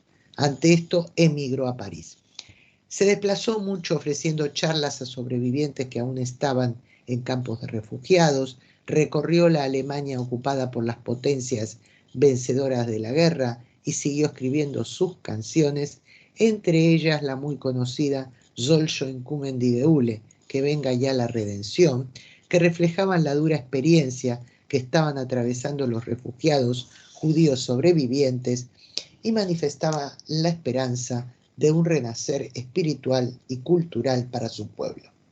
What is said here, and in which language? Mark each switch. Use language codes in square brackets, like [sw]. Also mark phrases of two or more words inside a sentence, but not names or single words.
[es] Ante esto, emigró a París. Se desplazó mucho ofreciendo charlas a sobrevivientes que aún estaban en campos de refugiados, recorrió la Alemania ocupada por las potencias vencedoras de la guerra y siguió escribiendo sus canciones, entre ellas la muy conocida Soll schon kommen die Geule, que venga ya la redención, que reflejaban la dura experiencia que estaban atravesando los refugiados judíos sobrevivientes y manifestaba la esperanza de un renacer espiritual y cultural para su pueblo.